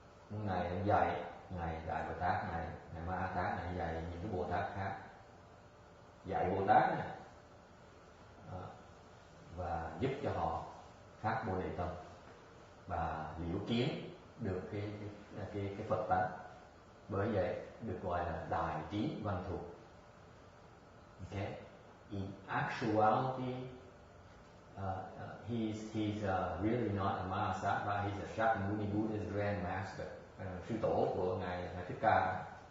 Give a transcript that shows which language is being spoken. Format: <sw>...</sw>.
<vi>Ngài dạy Đại Bồ Tát này, ngài Ma Ha Tát này dạy những cái Bồ Tát khác, dạy Bồ Tát này và giúp cho họ phát Bồ Đề tâm và liễu kiến được cái Phật tánh. Bởi vậy được gọi là đại trí văn thù.</vi> <en>Okay. In actuality, he's really not a Mahasattva. He's a Shakyamuni Buddha's Grand Master,</en> <vi>sư tổ của ngài Thích Ca.</vi>